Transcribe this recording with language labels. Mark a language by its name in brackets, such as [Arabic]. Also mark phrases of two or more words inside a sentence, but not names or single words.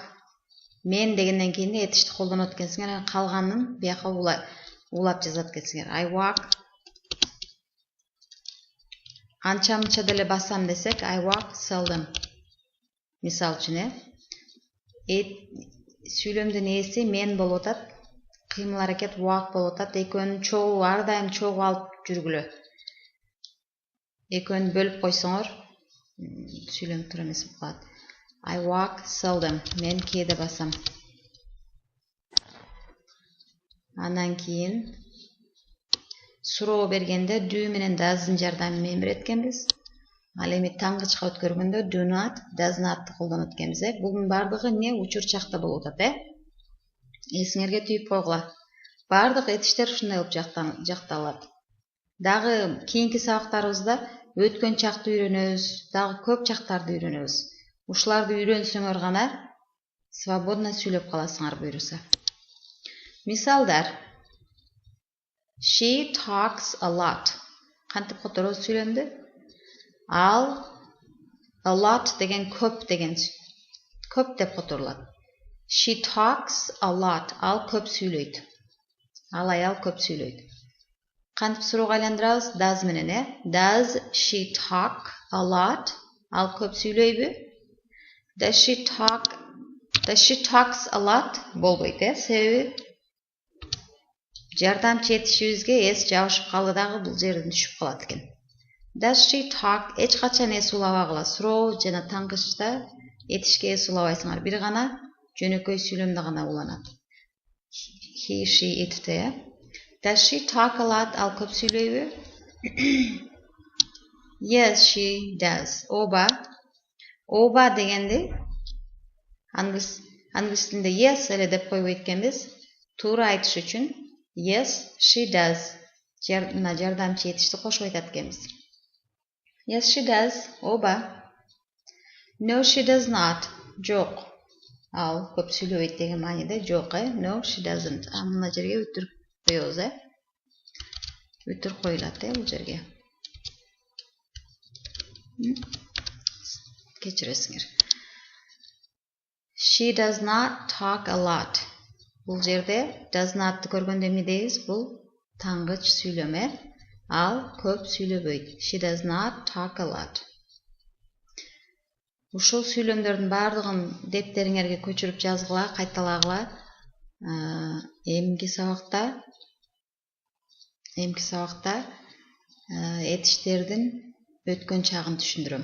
[Kyrgyz] Мен дегенден кийин этишти колдонот экенсиңер, калганын бияка улап жазат экенсиңер. [English] I walk. [Kyrgyz] Анча-мынча деле басам десек, [English] I walk seldom. [Kyrgyz] Мисал үчүн, сүйлөмдүн ээси мен болуп атат, кыймыл аракет walk болуп атат, экөөнүн чогуу ар дайым чогуу алып жүргүлө. Экөөнү бөлүп койсоңор, сүйлөм туура эмес болуп калат. [English] I walk seldom. [Kyrgyz] Мен кээде басам. Андан кийин суроо бергенде do менен does'ын жардамы менен берет экенбиз. Ал эми таңгычка өткөргөндө [English] do not, does not [Kyrgyz] колдонот экенбиз. Бугун бардыгы не учурчакта болуп атат, Эсиңерге түйүп койгула. Бардык этиштер ушундай болуп жакталат. Дагы кийинки сабактарыбызда өткөн чакты үйрөнөбүз, дагы көп чактарды үйрөнөбүз. Ушуларды үйрөнсөңөр гана свободно сүйлөп каласыңар буйруса. Мисалдар. [English] She talks a lot. [Kyrgyz] Кантип которобуз сүйлөмдү? Ал [English] a lot [Kyrgyz] деген көп деп которулат. [English] She talks a lot. [Kyrgyz] Ал көп сүйлөйт. Ал аял көп сүйлөйт. Кантип суроого айландырабыз? Does менен, [English] Does she talk a lot? [Kyrgyz] Ал көп сүйлөйбү? [English] Does she talks a lot? [Kyrgyz] Болбойт, себеби жардамчы этишибизге эс жабышып калды дагы бул жерден түшүп калат экен. [English] Does she talk? [Kyrgyz] Эч качан эс улабагыла. Суроо жана таңгычта этишке эс улабайсыңар. Бир гана жөнөкөй сүйлөмдө гана уланат. [English] He, she, it. Does she talk a lot? [Kyrgyz] Ал көп сүйлөйбү? [English] Yes, she does. [Kyrgyz] Оба дегенде англис тилинде yes эле деп койбойт экенбиз. Туура айтыш үчүн [English] yes, she does. [Kyrgyz] мына жардамчы етишти кошуп айтат экенбиз. [English] Yes, she does. Оба. No, she does not. [Kyrgyz] Жок. Ал көп сүйлөбөйт деген мааниде жок, [English] No, she doesn't. [Kyrgyz] Мына жерге үтүр коебуз, Үтүр коюлат, бул жерге. Кечиресиңер. [English] She does not talk a lot. [Kyrgyz] Бул жерде [English] does not'ты [Kyrgyz] көргөндө эмне дейбиз? Бул таңгыч сүйлөм, Ал көп сүйлөбөйт. [English] She does not talk a lot. [Kyrgyz] Ушул сүйлөмдөрдүн баардыгын дептериңерге көчүрүп жазгыла, кайталагыла. Эмки сабакта этиштердин өткөн чагын түшүндүрөм.